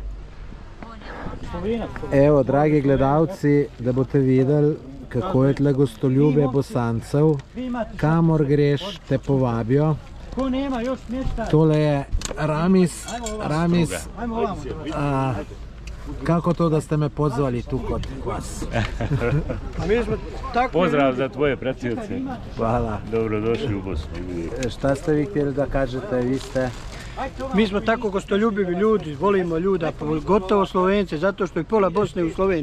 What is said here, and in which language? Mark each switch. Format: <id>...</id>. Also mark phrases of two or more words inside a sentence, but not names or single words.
<sl>Evo, dragi gledalci, da boste videli, kako je tle gostoljubje Bosancev. Kamor greš, te povabijo. Tole je Ramis.</sl> <bs>Kako to, da ste me pozvali tu kod vas? Pozdrav za tvoje pratioce. Hvala. Dobrodošli u Bosnu. Šta ste vi htjeli da kažete? Vi ste Mi smo tako gostoljubivi ljudi, volimo ljuda, pogotovo Slovence, zato što je pola Bosne u Sloveniji.</bs>